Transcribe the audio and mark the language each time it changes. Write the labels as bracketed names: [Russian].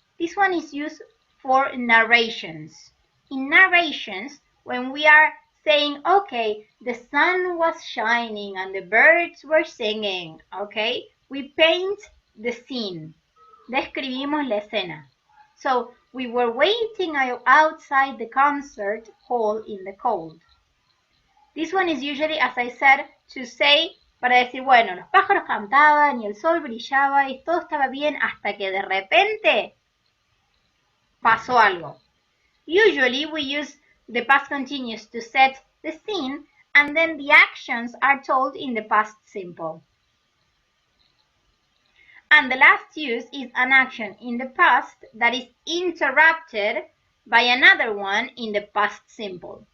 [English] This one is used for narrations. In narrations, when we are saying, okay, the sun was shining and the birds were singing, okay, we paint the scene. [Spanish] Describimos la escena. [English] So we were waiting outside the concert hall in the cold. This one is usually, as I said, to say, [Spanish] para decir, bueno, los pájaros cantaban y el sol brillaba y todo estaba bien hasta que de repente pasó algo. [English] Usually we use the past continuous to set the scene and then the actions are told in the past simple. And the last use is an action in the past that is interrupted by another one in the past simple.